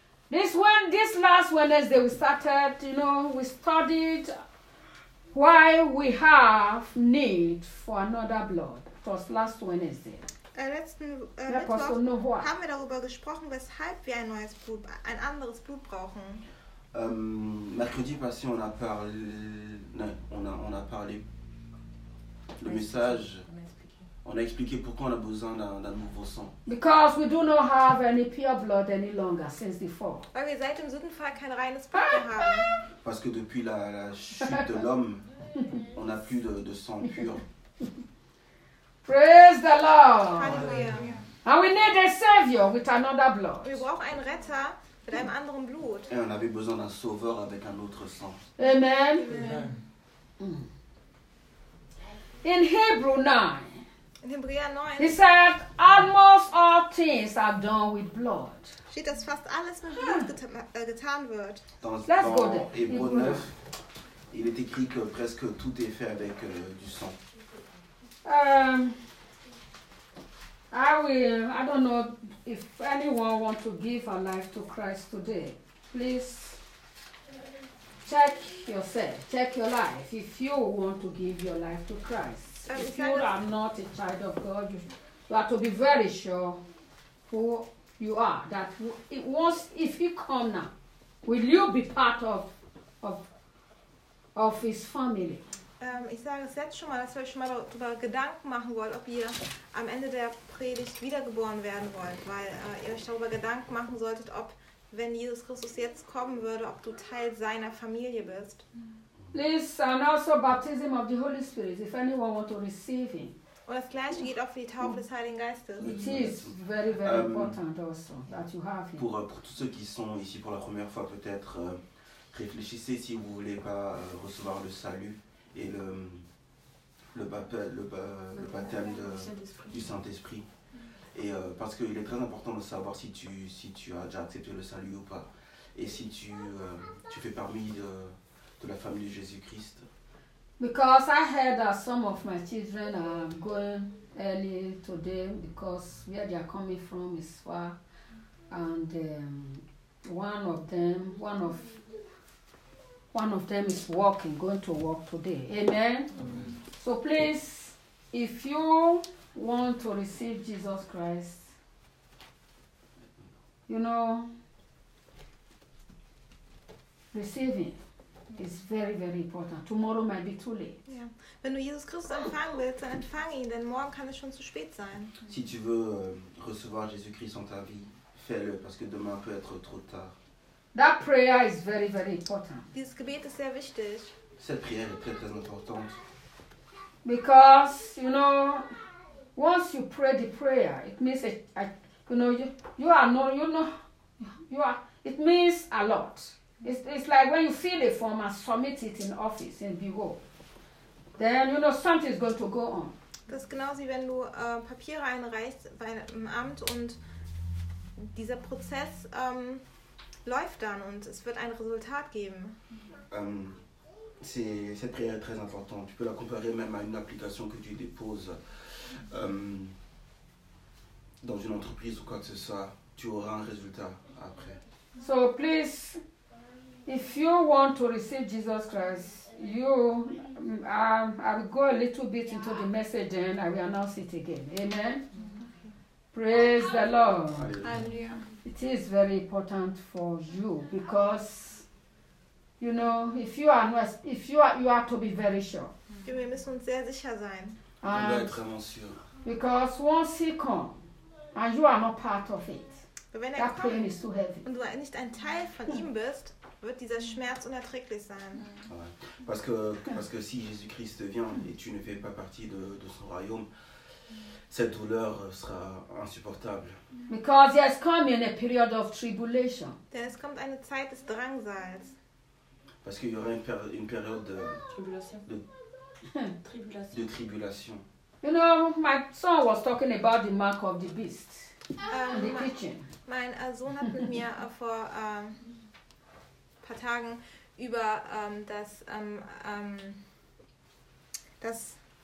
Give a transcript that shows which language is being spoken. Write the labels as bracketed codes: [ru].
[en] This last Wednesday we started, you know, we studied why we have need for another blood. It was last Wednesday. [de] Letzten Mittwoch haben wir darüber gesprochen, weshalb wir ein anderes Blut brauchen. [fr] Mercredi passé, on a parlé le message. On a expliqué pourquoi on a besoin d'un nouveau sang. [en] Because we do not have any pure blood any longer since the fall. [de] Weil wir seit dem Sündenfall kein reines Blut mehr haben. [fr] Parce que depuis la chute de l'homme, on n'a plus de sang pur. [en] Praise the Lord. Hallelujah. And we need a savior with another blood. [de] Wir brauchen einen Retter mit einem anderen Blut. [fr] Et on avait besoin d'un sauveur avec un autre sang. [en] Amen. Amen. In Hebrew 9. [de] In Hebräer 9. [en] He said, almost all things are done with blood. [de] Steht, dass fast alles mit Blut getan wird. [fr] Dans Hébreux 9, il est écrit que presque tout est fait avec du sang. [en] I don't know if anyone want to give a life to Christ today. Please check yourself, check your life. If you want to give your life to Christ. If you are not a child of God, you have to be very sure who you are. That once, if he come now, will you be part of his family? [de] Ich sage es jetzt schon mal, dass ihr euch schon mal darüber Gedanken machen wollt, ob ihr am Ende der Predigt wiedergeboren werden wollt, weil ihr euch darüber Gedanken machen solltet, ob, wenn Jesus Christus jetzt kommen würde, ob du Teil seiner Familie bist. [en] Please, and also baptism of the Holy Spirit, if anyone wants to receive him. [de] Und das Gleiche geht auch für die Taufe des Heiligen Geistes. [en] It is very, very important also that you have him. [fr] Pour tous ceux qui sont ici pour la première fois, peut-être réfléchissez si vous ne voulez pas recevoir le salut et le baptême du Saint-Esprit. Et parce qu'il est très important de savoir si tu as déjà accepté le salut ou pas. Et si tu fais parmi de la famille de Jésus-Christ. [en] Because I heard that some of my children are going early today because where they are coming from is far. And one of them is walking, going to walk today. Amen? Amen. So please, if you want to receive Jesus Christ, you know, receive him. It's very, very important. Tomorrow might be too late. Yeah. [de] Wenn du Jesus Christus empfangen willst, dann empfange ihn, denn morgen kann es schon zu spät sein. [fr] Si tu veux recevoir Jésus Christ en ta vie, fais-le, parce que demain peut être trop tard. [en] That prayer is very, very important. [de] Dieses Gebet ist sehr wichtig. [fr] Cette prière est très, très importante. [en] Because, you know, once you pray the prayer, it means, it means a lot. It's like when you fill a form and submit it in office and behold. Then, you know, something is going to go on. [de] Das ist genauso wie wenn du Papiere einreichst bei einem Amt und dieser Prozess läuft dann und es wird ein Resultat geben. [fr] Cette prière est très importante. Tu peux la comparer même à une application que tu déposes dans une entreprise ou quoi que ce soit. Tu auras un résultat après. [en] So please, if you want to receive Jesus Christ, you, I will go a little bit into the message then I will announce it again. Amen. Praise the Lord. Hallelujah. It is very important for you because, you know, if you are to be very sure. [de] Wir müssen uns sehr sicher sein. Und, [en] because once he comes, And you are not part of it. [de] Wenn [en] that pain is too heavy. [de] Und du nicht ein Teil von ihm bist, wird dieser Schmerz unerträglich sein. [fr] Ouais. Parce que si Jésus-Christ vient et tu ne fais pas partie de son royaume, cette douleur sera insupportable. [en] Because he has come in a period of tribulation. [de] Denn es kommt eine Zeit des Drangsals. [fr] Parce qu'il y aura une période de [en] tribulation. [fr] De tribulation. [en] You know, my son was talking about the mark of the beast in the kitchen. [de] Mein Sohn hat mit mir vor paar Tagen über das